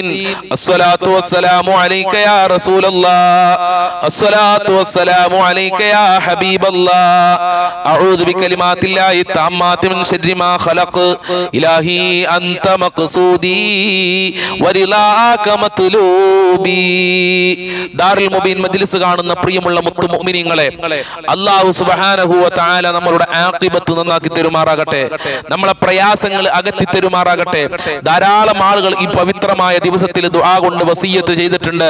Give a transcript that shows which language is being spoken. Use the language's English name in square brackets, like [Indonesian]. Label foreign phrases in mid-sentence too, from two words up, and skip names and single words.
[Arabic] الصلاة والسلام عليك يا رسول الله. الصلاة والسلام عليك يا حبيب الله. أعوذ بكلمات الله التامات من شر ما خلق. إلهي أنت مقصودي ورضاك مطلوبي. [Malayalam] ദാറുൽ മുബീൻ മജ്ലിസ് കാണുന്ന പ്രിയമുള്ള മുത്തു മുഅ്മിനീങ്ങളെ, അല്ലാഹു [Arabic] سبحانه وتعالى [Malayalam] നമ്മളുടെ ആഖിബത്ത് നന്നാക്കി തരുമാറാകട്ടെ, നമ്മളെ പ്രയാസങ്ങൾ അകറ്റി തരുമാറാകട്ടെ. ധാരാളം ആളുകൾ ഈ പവിത്രമായ ദിവസത്തിൽ ദുആ കൊണ്ട് വസിയ്യത്ത് ചെയ്തിട്ടുണ്ട്.